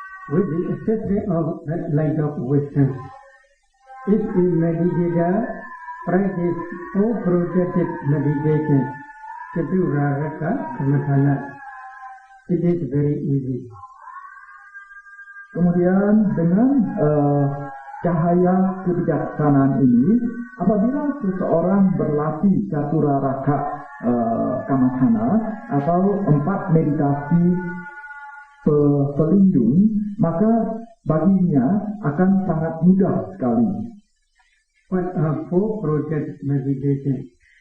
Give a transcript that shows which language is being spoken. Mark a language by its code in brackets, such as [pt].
[en] With the assistance of that light of wisdom, if the meditator practice or projected meditation, Chaturaraka Kamatana, it is very easy. [id] Kemudian dengan cahaya kebijaksanaan ini, apabila seseorang berlatih Chaturaraka Kamatana atau 4 meditasi pelindung, maka baginya akan sangat mudah sekali. [en] What are 4 project meditation?